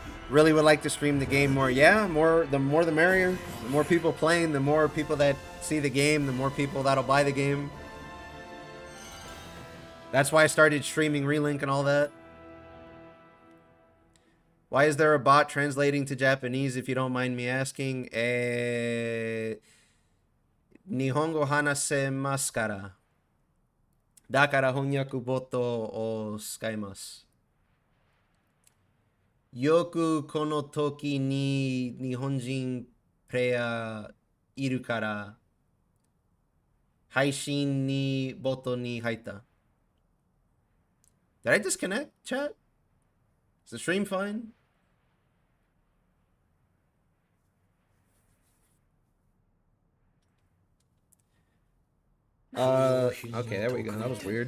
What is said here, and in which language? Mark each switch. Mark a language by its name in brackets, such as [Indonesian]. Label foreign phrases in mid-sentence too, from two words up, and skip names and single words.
[English] Really would like to stream the game more. Yeah, the more the merrier. The more people playing, the more people that see the game, the more people that'll buy the game. That's why I started streaming Relink and all that. Why is there a bot translating to Japanese, if you don't mind me asking? [Japanese] 日本語話せますから. だから翻訳ボットを使います. よくこの時に日本人 player いるから配信にボットに入った. [English] Did I disconnect, chat? Is the stream fine? Okay, there we go. That was weird.